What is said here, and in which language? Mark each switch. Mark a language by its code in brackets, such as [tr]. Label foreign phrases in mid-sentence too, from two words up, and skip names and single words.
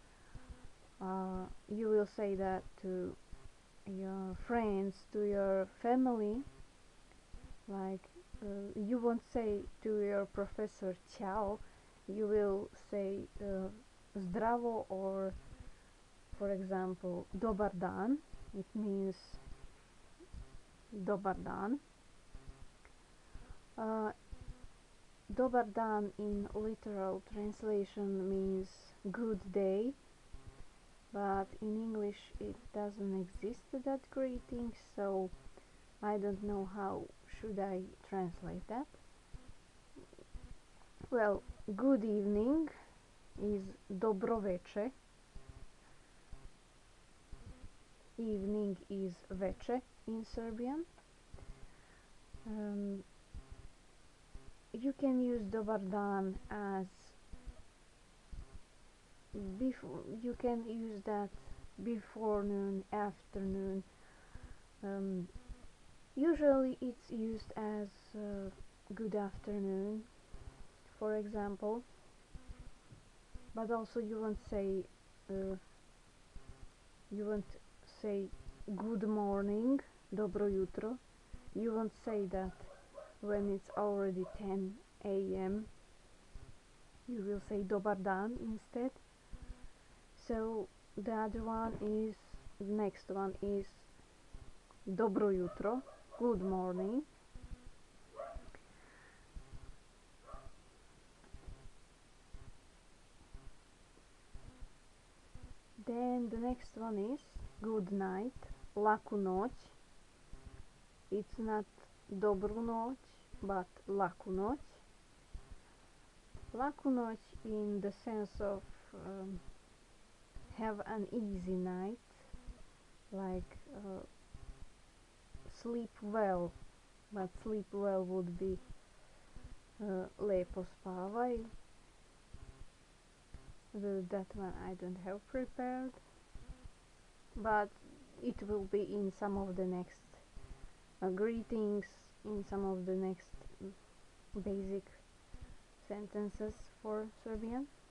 [en] You will say that to your friends, to your family. Like you won't say to your professor ciao, you will say zdravo, or for example [sr] dobar dan. [en] It means [sr] dobar dan. Dobar dan [en] in literal translation means good day, but in English it doesn't exist, that greeting, so I don't know how should I translate that. Well, good evening is [sr] dobro veče. [en] Evening is veče in Serbian. You can use [sr] dobar dan [en] as before. You can use that before noon, afternoon. Usually it's used as good afternoon, for example, but also you won't say good morning, [sr] dobro jutro. [en] You won't say that when it's already 10 a.m. You will say [sr] dobar dan [en] instead. So the next one is [sr] dobro jutro, [en] good morning. Then the next one is good night, [sr] laku noć. [en] It's not [sr] dobru noć, [en] but [sr] laku noć. Laku noć [en] in the sense of have an easy night, like sleep well, but sleep well would be [sr] lepo spavaj. [en] That one I don't have prepared, but it will be in some of the next greetings, in some of the next basic sentences for Serbian.